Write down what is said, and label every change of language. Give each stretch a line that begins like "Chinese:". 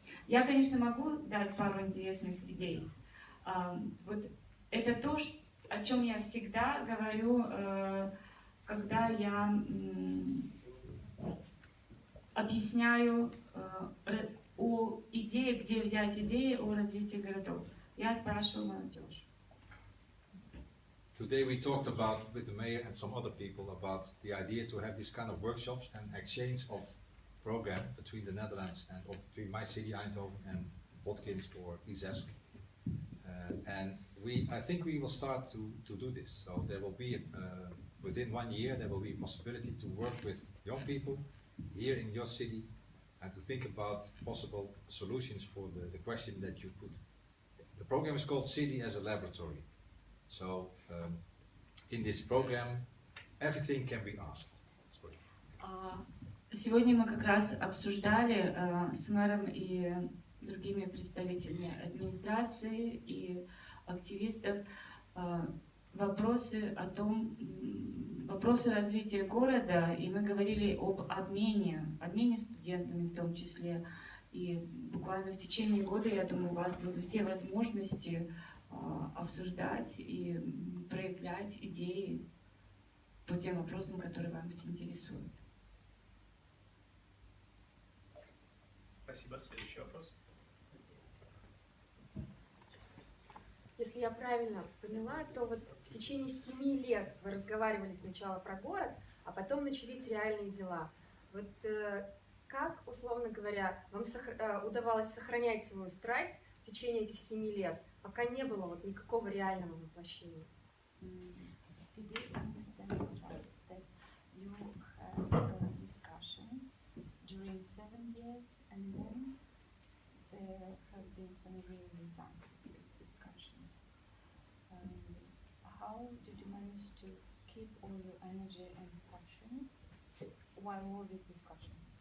Russian: Я, конечно, могу дать пару интересных идей. Вот это то, о чем я всегда говорю, когда я объясняю о идее, где взять идеи о развитии городов. Я спрашиваю молодежь.
English: Today we talked about, with the mayor and some other people, about the idea to have this kind of workshops and exchange of program between the Netherlands and between my city, Eindhoven, and Watkins or Ijevsk. And I think we will start to do this. So there will be, within 1 year, there will be a possibility to work with young people here in your city and to think about possible solutions for the question that you put. The program is called City as a Laboratory. So in this program, everything can be asked.
Russian: Сегодня мы как раз обсуждали с мэром и другими представителями администрации и активистов вопросы развития города, и мы говорили об обмене студентами в том числе. И буквально в течение года, я думаю, у вас будут все возможности обсуждать и проявлять идеи по тем вопросам, которые вас интересуют. Спасибо. Следующий вопрос. если я правильно поняла, то вот в течение 7 лет вы разговаривали сначала про город, а потом начались реальные дела. Вот как, условно говоря, вам удавалось сохранять свою страсть в течение этих 7 лет, пока не было вот никакого реального воплощения?
English: Did you understand it right? That you had discussions during 7 years, and then there have been some real results of these discussions. How did you manage to keep all your energy and passions while all these discussions?